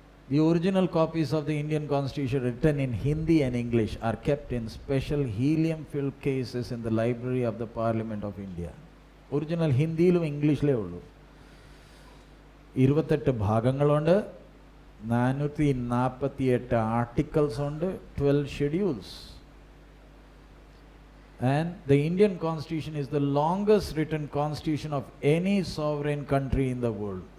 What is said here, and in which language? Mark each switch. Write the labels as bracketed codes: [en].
[en] The original copies of the Indian Constitution written in Hindi and English are kept in special helium-filled cases in the library of the Parliament of India. [ml] Original ഹിന്ദിയിലും ഇംഗ്ലീഷിലേ ഉള്ളൂ. 28 ഭാഗങ്ങളുണ്ട്, 448 articles ഉണ്ട്, 12 schedules. [en] And the Indian Constitution is the longest written constitution of any sovereign country in the world.